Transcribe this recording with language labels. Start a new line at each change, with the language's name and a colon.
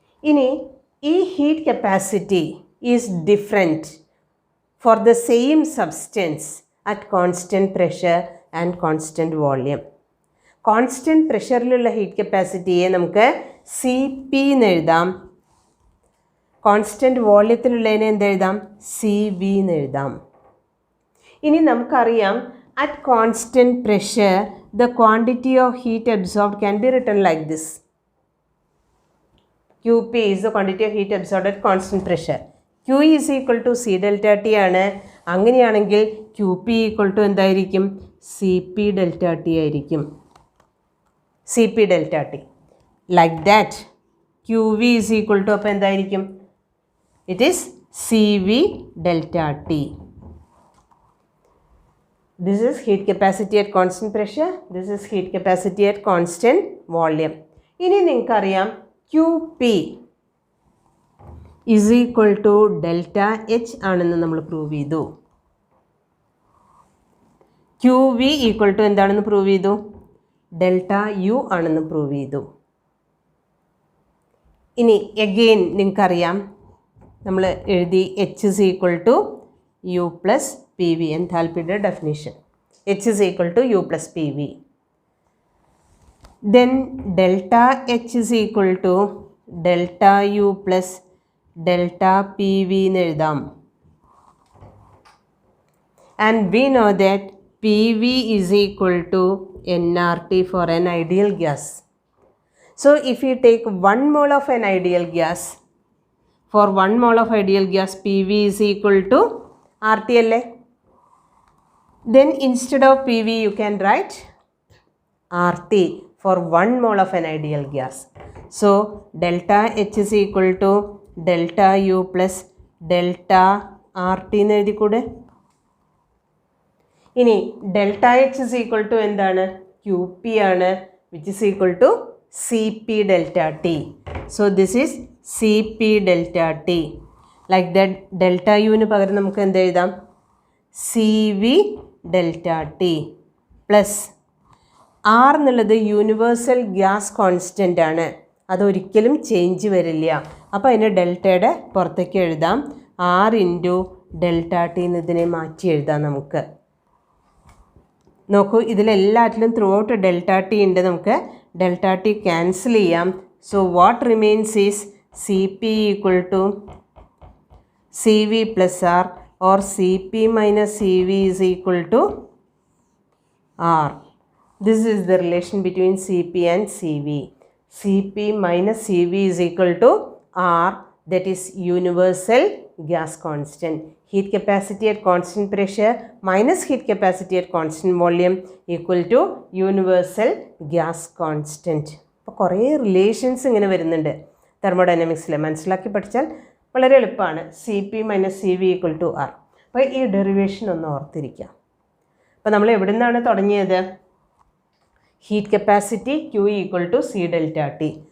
Malayalam: ഇനി ഈ
English: Heat capacity is different for the same substance at constant pressure and constant volume.
Malayalam: Constant പ്രഷറിലുള്ള heat കപ്പാസിറ്റിയെ നമുക്ക് CP എന്ന് എഴുതാം. Constant വോള്യത്തിലുള്ളതിനെ എന്തെഴുതാം? CV എന്ന് എഴുതാം. ഇനി നമുക്കറിയാം
English: at constant pressure the quantity of heat absorbed can be written like this. QP is the quantity of heat absorbed at constant pressure. Q is equal to C delta T ആണ്.
Malayalam: അങ്ങനെയാണെങ്കിൽ QP equal to എന്തായിരിക്കും? CP delta T ആയിരിക്കും. CP delta T.
English: like that QV is equal to
Malayalam: അപ്പോൾ എന്തായിരിക്കും?
English: It is CV delta T. This is heat capacity at constant pressure. This is heat capacity at constant volume.
Malayalam: ഇനി നിങ്ങൾക്കറിയാം QP
English: is equal to
Malayalam: delta H ആണെന്ന് നമ്മൾ prove ചെയ്തു. QV equal to എന്താണെന്ന് prove ചെയ്തു? Delta U ആണെന്ന് prove ചെയ്തു. ഇനി എഗെയിൻ നിങ്ങൾക്കറിയാം നമ്മൾ എഴുതി
English: H is equal to U plus PV
Malayalam: എൻതാൽപ്പിയുടെ definition.
English: H is equal to U plus PV. Then delta H is equal to delta U plus delta PV
Malayalam: എന്ന് എഴുതാം.
English: And we know that PV is equal to nRT for an ideal gas. So if you take 1 mole of an ideal gas, for 1 mole of ideal gas PV is equal to RT
Malayalam: alle.
English: Then instead of PV you can write RT for 1 mole of an ideal gas. So delta H is equal to delta U plus delta RT
Malayalam: എന്ന് എഴുതിക്കൂടെ.
English: ഇനി delta H is equal to
Malayalam: എന്താണ്?
English: Q P ആണ്, which is equal to C P delta T. So this is C P delta T. Like that delta
Malayalam: യുവിന് പകരം നമുക്ക് എന്ത് എഴുതാം? C V delta T plus R എന്നുള്ളത് universal gas constant ആണ്, അതൊരിക്കലും change വരില്ല. അപ്പോൾ അതിന് ഡെൽറ്റയുടെ പുറത്തേക്ക് എഴുതാം ആർ ഇൻറ്റു ഡെൽറ്റ ടി എന്നതിനെ മാറ്റി എഴുതാം നമുക്ക്. നോക്കൂ, ഇതിലെല്ലാറ്റിലും
English: throughout
Malayalam: ഡെൽറ്റ ടി ഉണ്ട്, നമുക്ക് ഡെൽറ്റ ടി ക്യാൻസൽ ചെയ്യാം.
English: So what remains is C P equal to C V plus R or C P minus C V is equal to R. This is the relation between C P and C V. C P minus C V is equal to R, that is universal gas constant. Heat capacity at constant pressure minus heat capacity at constant volume equal to universal gas constant.
Malayalam: അപ്പോൾ കുറേ relations ഇങ്ങനെ വരുന്നുണ്ട് തെർമോഡൈനാമിക്സിൽ, മനസ്സിലാക്കി പഠിച്ചാൽ വളരെ എളുപ്പമാണ്.
English: C P minus C V equal to R.
Malayalam: അപ്പോൾ ഈ ഡെറിവേഷൻ ഒന്ന് ഓർത്തിരിക്കാം. അപ്പോൾ നമ്മൾ എവിടെ നിന്നാണ് തുടങ്ങിയത്?
English: Heat capacity Q equal to C delta T.